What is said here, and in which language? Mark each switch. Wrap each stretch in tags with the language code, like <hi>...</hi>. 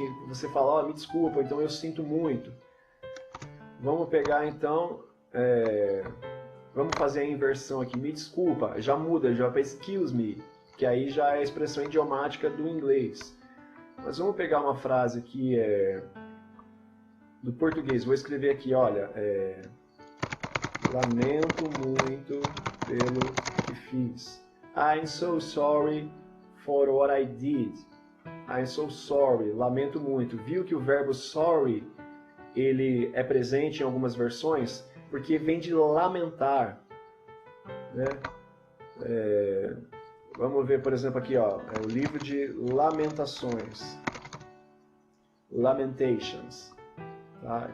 <pt>Você fala, me desculpa, então eu sinto muito. Vamos pegar então, vamos fazer a inversão aqui, me desculpa, já muda, já para excuse me, que aí já é a expressão idiomática do inglês. Mas vamos pegar uma frase aqui do português, vou escrever aqui, olha, lamento muito pelo que fiz.</pt> <en>I'm so sorry for what I did. I'm so sorry.</en> <pt>Lamento muito. Viu que o verbo sorry ele é presente em algumas versões porque vem de lamentar, né? Vamos ver, por exemplo, aqui, ó, o livro de Lamentações, Lamentations, tá?</pt>